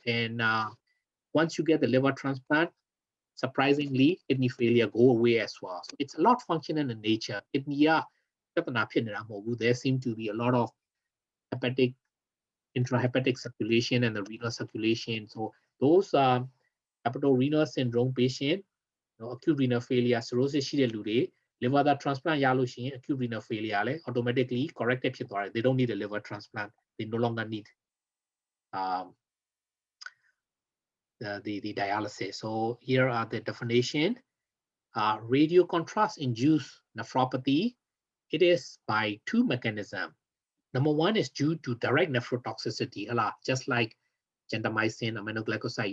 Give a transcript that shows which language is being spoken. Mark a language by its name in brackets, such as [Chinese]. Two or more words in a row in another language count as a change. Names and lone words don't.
[English] And once you get the liver transplant, surprisingly, kidney failure go away as well. So it's a lot functional in nature. There seem to be a lot of hepatic, intrahepatic circulation and the renal circulation. So those hepatorenal syndrome patient, acute renal failure, cirrhosis [Burmese] ရှိတဲ့လူတွေ [English] liver transplant [Burmese] ရလို့ရှိရင် [English] acute renal failure လည်း automatically corrected [Burmese] ဖြစ်သွားတယ် [English] They don't need a liver transplant. They no longer need the dialysis. So here are the definition. Radio contrast induced nephropathy. It is by 2 mechanisms. Number 1 is due to direct nephrotoxicity, just like gentamicin, aminoglycoside.